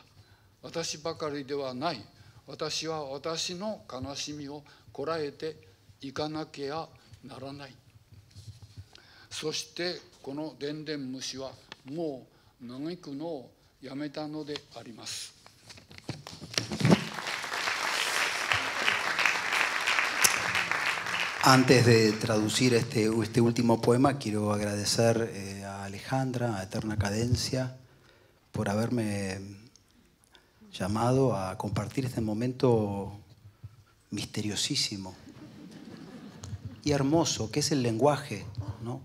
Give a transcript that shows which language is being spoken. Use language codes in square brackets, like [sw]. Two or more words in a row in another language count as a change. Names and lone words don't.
[ja] 私ばかりではない。私は私の悲しみをこらえていかなきゃならない。そしてこのでんでん虫はもう嘆くのをやめたのであります。 [es] Antes de traducir este último poema, quiero agradecer a Alejandra, a Eterna Cadencia, por haberme llamado a compartir este momento misteriosísimo y hermoso, que es el lenguaje, ¿no?